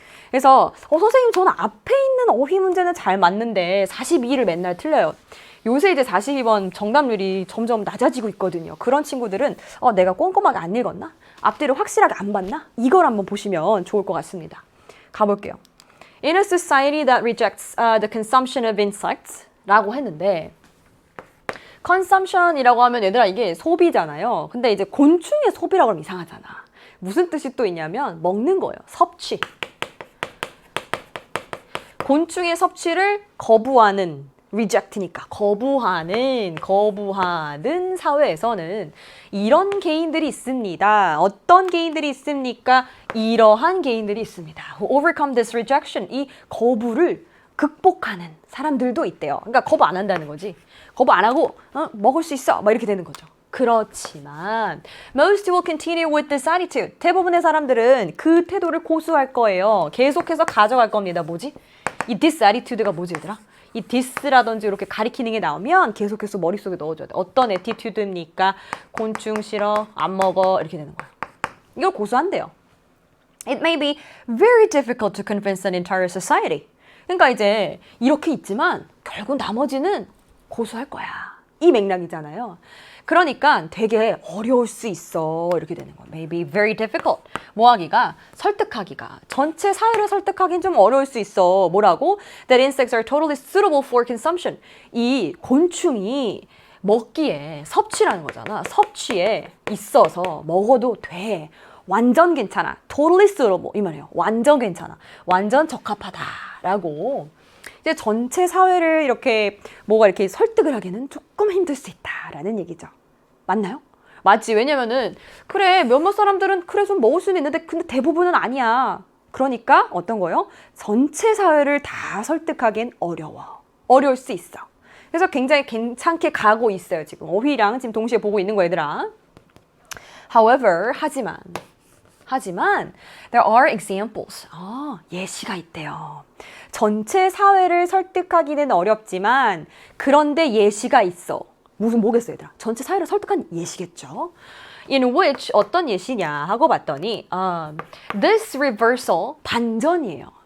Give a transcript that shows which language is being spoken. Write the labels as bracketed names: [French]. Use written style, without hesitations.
[Korean] 그래서 선생님 저는 앞에 있는 어휘 문제는 잘 맞는데 42를 맨날 틀려요. 요새 이제 42번 정답률이 점점 낮아지고 있거든요. 그런 친구들은 내가 꼼꼼하게 안 읽었나? 앞뒤를 확실하게 안 봤나? 이걸 한번 보시면 좋을 것 같습니다. 가볼게요. [English] In a society that rejects the consumption of insects [Korean] 라고 했는데 consumption이라고 하면 얘들아 이게 소비잖아요. 근데 이제 곤충의 소비라고 하면 이상하잖아. 무슨 뜻이 또 있냐면 먹는 거예요. 섭취. 곤충의 섭취를 거부하는 reject니까 거부하는 사회에서는 이런 개인들이 있습니다. 어떤 개인들이 있습니까? 이러한 개인들이 있습니다. [English] Who overcome this rejection. [Korean] 이 거부를 극복하는 사람들도 있대요. 그러니까 거부 안 한다는 거지. 거부 안 하고 먹을 수 있어. 막 이렇게 되는 거죠. [English] 그렇지만 most will continue with this attitude. [Korean] 대부분의 사람들은 그 태도를 고수할 거예요. 계속해서 가져갈 겁니다. 뭐지? 이 this attitude가 뭐지 얘들아? 이 this라든지 이렇게 가리키는 게 나오면 계속해서 머릿속에 넣어줘야 돼. 어떤 attitude입니까? 곤충 싫어, 안 먹어 이렇게 되는 거예요. 이걸 고수한대요. [English] It may be very difficult to convince an entire society. [Korean] 그러니까 이제 이렇게 있지만 결국 나머지는 고수할 거야. 이 맥락이잖아요. 그러니까 되게 어려울 수 있어. 이렇게 되는 거예요. [English] Maybe very difficult. [Korean] 뭐 하기가? 설득하기가. 전체 사회를 설득하기는 좀 어려울 수 있어. 뭐라고? [English] That insects are totally suitable for consumption. [Korean] 이 곤충이 먹기에 섭취라는 거잖아. 섭취에 있어서 먹어도 돼. 완전 괜찮아. [English] Totally suitable. [Korean] 이 말이에요. 완전 괜찮아. 완전 적합하다라고. 이제 전체 사회를 이렇게 이렇게 설득을 하기는 조금 힘들 수 있다라는 얘기죠. 맞나요? 맞지. 왜냐면은 그래 몇몇 사람들은 그래 좀 먹을 수는 있는데 근데 대부분은 아니야. 그러니까 어떤 거요? 전체 사회를 다 설득하기엔 어려워. 어려울 수 있어. 그래서 굉장히 괜찮게 가고 있어요. 지금 어휘랑 지금 동시에 보고 있는 거 얘들아. [English] However, 하지만 there are examples. [Korean] 예시가 있대요. 전체 사회를 설득하기는 어렵지만 그런데 예시가 있어. 뭐겠어요, 얘들아? 전체 사회를 설득한 예시겠죠? [English] In which [Korean] 어떤 예시냐 하고 봤더니 [English] this reversal [Korean] 반전이에요.